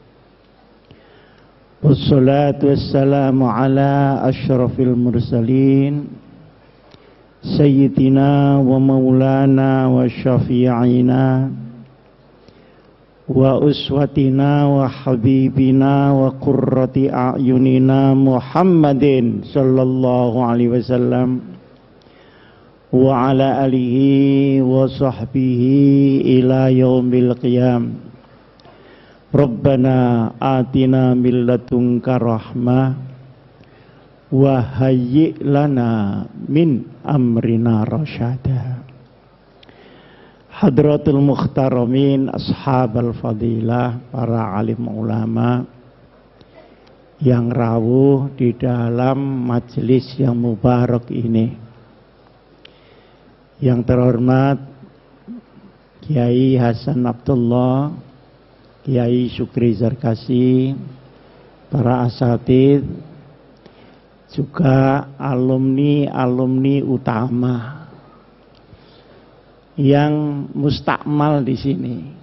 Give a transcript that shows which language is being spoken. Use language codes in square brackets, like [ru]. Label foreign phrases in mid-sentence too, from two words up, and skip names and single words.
[ar] والصلاة والسلام على أشرف المرسلين سيدنا ومولانا وشفيعنا وأسوتنا وحبيبنا وقرة أعيننا محمد صلى الله عليه وسلم وعلى آله وصحبه إلى يوم القيام. ربنا آتنا من لدنك رحمة وهيئ لنا من أمرنا رشدا. حضرات المحترمين، أصحاب الفضيلة, [id] para alim ulama, yang rawuh di dalam majelis yang mubarak ini. Yang terhormat Kiai Hasan Abdullah, Kiai Syukri Zarkasi, para asatidz, juga alumni-alumni utama yang mustakmal di sini.